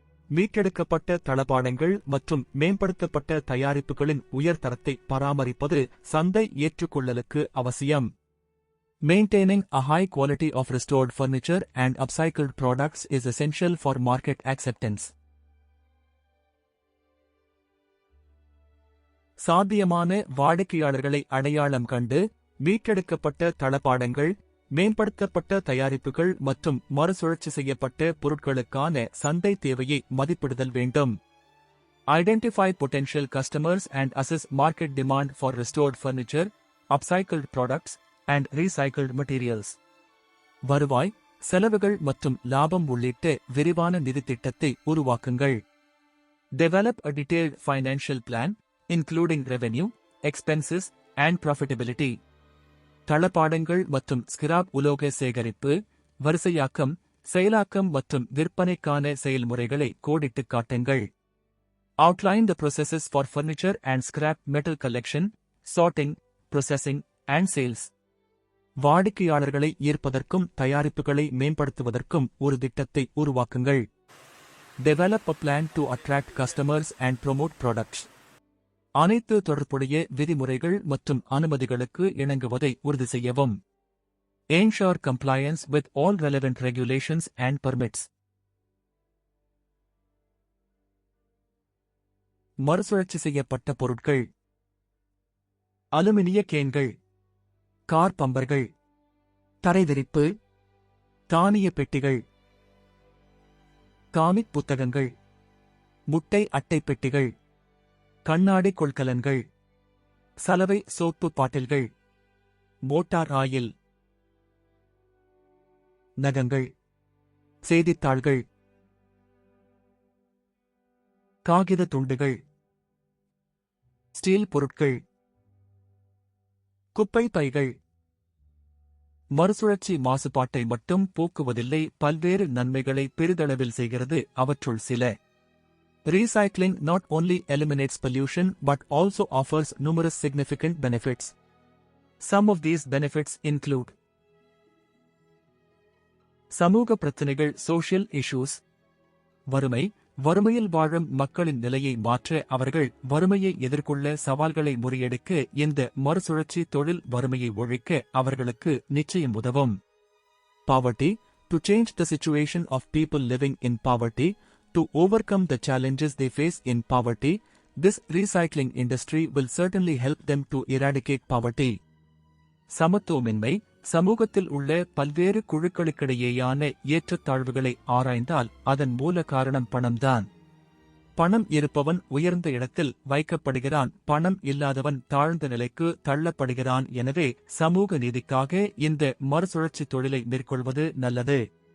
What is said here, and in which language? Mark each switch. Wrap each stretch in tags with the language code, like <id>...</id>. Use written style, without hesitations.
<ta>மீட்டெடுக்கப்பட்ட தளபாடங்கள் மற்றும் மேம்படுத்தப்பட்ட தயாரிப்புகளின் உயர்தரத்தை பராமரிப்பது சந்தை ஏற்றுக்கொள்ளலுக்கு அவசியம்.</ta> <en>Maintaining a high quality of restored furniture and upcycled products is essential for market acceptance.</en> <ta>சாத்தியமான வாடிக்கையாளர்களை அடையாளம் கண்டு, மீட்டெடுக்கப்பட்ட தளபாடங்கள், மேம்படுத்தப்பட்ட தயாரிப்புகள் மற்றும் மறுசுழற்சி செய்யப்பட்ட பொருட்களுக்கான சந்தை தேவையை மதிப்பிடுதல் வேண்டும்.</ta> <en>Identify potential customers and assess market demand for restored furniture, upcycled products, and recycled materials.</en> <ta>வருவாய், செலவுகள் மற்றும் லாபம் உள்ளிட்ட விரிவான நிதி திட்டத்தை உருவாக்குங்கள்.</ta> <en>Develop a detailed financial plan, including revenue, expenses, and profitability.</en> <ta>தளபாடங்கள் மற்றும் ஸ்கிராப் உலோக சேகரிப்பு, வரிசையாக்கம், செயலாக்கம் மற்றும் விற்பனைக்கான செயல்முறைகளை கோடிட்டுக் காட்டுங்கள்.</ta> <en>Outline the processes for furniture and scrap metal collection, sorting, processing, and sales.</en> <ta>வாடிக்கையாளர்களை ஈர்ப்பதற்கும் தயாரிப்புகளை மேம்படுத்துவதற்கும் ஒரு திட்டத்தை உருவாக்குங்கள்.</ta> <en>Develop a plan to attract customers and promote products.</en> <ta>அனைத்து தொடர்புடைய விதிமுறைகள் மற்றும் அனுமதிகளுக்கு இணங்குவதை உறுதி செய்யவும்.</ta> <en>Ensure compliance with all relevant regulations and permits.</en> <ta>மறுசுழற்சி செய்யப்பட்ட பொருட்கள். அலுமினிய கேன்கள், கார் பம்பர்கள், தரைவிரிப்பு, தானிய பெட்டிகள், காமிக் புத்தகங்கள், முட்டை அட்டை பெட்டிகள், கண்ணாடி கொள்கலன்கள், சலவை சோப்பு பாட்டில்கள், மோட்டார் ஆயில், நகங்கள், செய்தித்தாள்கள், காகித துண்டுகள், ஸ்டீல் பொருட்கள், குப்பை பைகள். மறுசுழற்சி மாசுபாட்டை மட்டும் போக்குவதில்லை, பல்வேறு நன்மைகளை பெரிதளவில் செய்கிறது. அவற்றுள் சில.</ta> <en>Recycling not only eliminates pollution but also offers numerous significant benefits. Some of these benefits include</en> <ta>சமூக பிரச்சினைகள்,</ta> <en>social issues.</en> <ta>வறுமையில் வாழும் மக்களின் நிலையை மாற்ற, அவர்கள் வறுமையை எதிர்கொள்ள சவால்களை முறியடிக்க இந்த மறுசுழற்சி தொழில் வறுமையை ஒழிக்க அவர்களுக்கு நிச்சயம் உதவும்.</ta> <en>Poverty, to change the situation of people living in poverty, to overcome the challenges they face in poverty, this recycling industry will certainly help them to eradicate poverty.</en> <ta>சமத்துவமின்மை, சமூகத்தில் உள்ள பல்வேறு குழுக்களுக்கிடையேயான ஏற்றத்தாழ்வுகளை ஆராய்ந்தால் அதன் மூல காரணம் பணம்தான். பணம் இருப்பவன் உயர்ந்த இடத்தில் வைக்கப்படுகிறான், பணம் இல்லாதவன் தாழ்ந்த நிலைக்கு தள்ளப்படுகிறான். எனவே சமூக நீதிக்காக இந்த மறுசுழற்சி தொழிலை மேற்கொள்வது நல்லது.</ta>